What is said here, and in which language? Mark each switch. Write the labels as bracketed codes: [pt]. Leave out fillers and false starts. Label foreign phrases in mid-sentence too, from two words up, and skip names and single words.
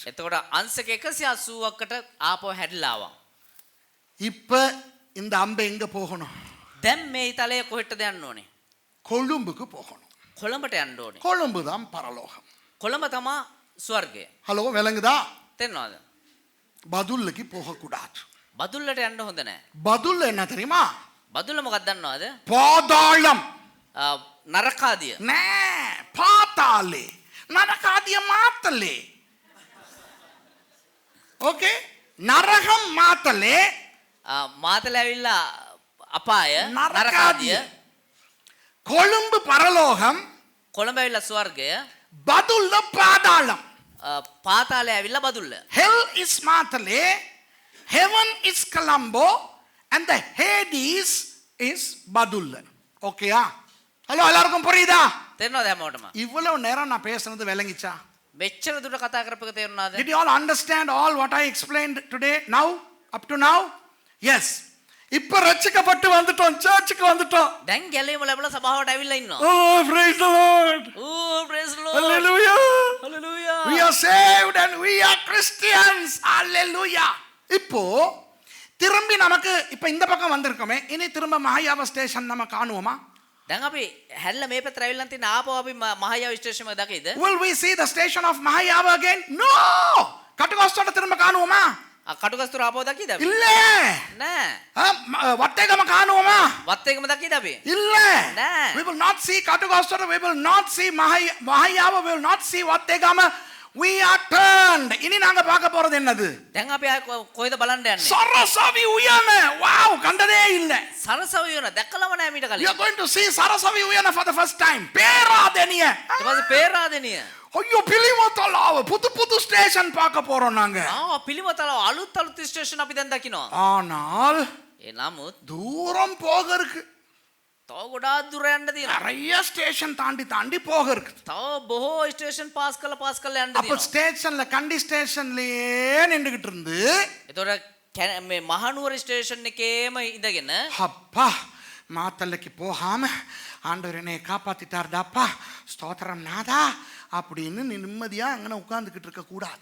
[si] එතකොට අංශක 180කට ආපහු හැදිලා ආවා. [ta] இப்ப இந்த அம்பை எங்க போகணும்? [si] දැන් මේ තලයේ කොහෙටද යන්න ඕනේ? [ta] கொழும்புக்கு போகணும். [si] කොළඹට යන්න ඕනේ. [ta] கொழும்பு தான் பரலோகம். [si] කොළඹ තමයි ස්වර්ගය. [ta] ஹலோ விளங்குதா? [si] තේරෙනවද? [ta] பதுல்லுக்கு போக கூடாது. [si] බදුල්ලට යන්න හොඳ නැහැ. [ta] பதுல் என்ன தெரியுமா? [si] බදුල්ල මොකක්ද දන්නවද? [ta] பாதாளம். [si] නරකාදිය. නෑ පාතාලේ නරකාදිය මාතලේ. [ta] ஓகே, நரகம் மாத்தலே, [si] මාතලේ ඇවිල්ලා අපාය [ta] நரகாதிய. கொழும்பு பரலோகம், [si] කොළඹ ඇවිල්ලා ස්වර්ගය, [ta] பதுல்ல பாதாளம். [si] පාතාලේ ඇවිල්ලා බදුල්ල. [en] Hell is மாத்தலே, heaven is Colombo and the Hades is பதுல்ல. ஓகேயா? [ta] ஹலோ, எல்லாருக்கும் புரியுதா? [si] තේරෙනවද හැමෝටම? [ta] இவ்வளவு நேரம் நான் பேசுனது விளங்கிச்சா? [si] මෙච්චර දුර කතා කරපුවක තේරුණාද? [en] Did you all understand all what I explained today? Now, up to now? Yes. [ta] இப்ப ரட்சிக்கப்பட்டு வந்துட்டோம், சர்ச்சுக்கு வந்துட்டோம். [si] දැන් ගැලවීම ලැබලා සභාවට ඇවිල්ලා ඉන්නවා. [en] Oh, praise the Lord. Oh, praise the Lord. Hallelujah. Hallelujah. We are saved and we are Christians. Hallelujah. [ta] இப்போ திரும்பி நமக்கு இப்ப இந்த பக்கம் வந்திருக்கோமே, இனி திரும்ப மகாயாவ ஸ்டேஷன் நம்ம காணுவோமா? [si] දැන් අපි හැල්ල මේ පැත්තට ඇවිල්ලා තියෙන ආපහු අපි මහයාව ස්ටේෂන් එක දකිද? [en] Will we see the station of Mahayava again? No. [ta] கட்டுகோஸ்தோட திரும்ப காணுவோமா? [si] කටුගස්තුර ආපහු දකිද අපි? [ta] இல்ல. [si] නෑ. [ta] வத்தேகம காணுவோமா? [si] වත්තේකම දකිද අපි? [ta] இல்ல. [si] නෑ. [en] We will not see Katugastora, we will not see Mahayava, we will not see Vattegama. We are turned. [ta] இனி நாங்க பார்க்க போறது என்னது? [si] දැන් අපි කොහෙද බලන්න යන්නේ? [ta] சரசவி உயன. வாவ், கண்டதே இல்ல. [si] සරසවි වෙන දැකලම නෑ මීට [en] You [si] කලින්. [en] are going to see Sarasavi Uyana for the first time. [ta] பேராதனிய. [si] ඊට පස්සේ පේරාදෙනිය. [ta] ஐயோ, பிலிமத்தலாவ புது ஸ்டேஷன் பார்க்க போறோம் நாங்க. [si] පිළිමතල අලුත් ස්ටේෂන් අපි දැන් දකිනවා. [ta] ஆனால் [si] ඒ නමුත් [ta] தூரம் போக இருக்கு. [si] තව තව ගොඩාක් දුර යන්න තියෙනවා. [ta] நிறைய ஸ்டேஷன் தாண்டி தாண்டி போக இருக்குது. [si] තව බොහෝ ස්ටේෂන් පාස් කරලා යන්න [ta] அப்ப [si] තියෙනවා. [ta] ஸ்டேஷன்ல கண்டி ஸ்டேஷன்லயே நின்றுகிட்டு இருந்து [si] එතකොට මේ මහනුවර ස්ටේෂන් එකේම ඉඳගෙන [ta] அப்பா மாத்தல்லைக்கு போகாம ஆண்டவர் என்னை காப்பாத்திட்டார்டாப்பா ஸ்தோத்திரம் நாதா அப்படின்னு நிம்மதியா அங்கே உட்கார்ந்துக்கிட்டு இருக்க கூடாது.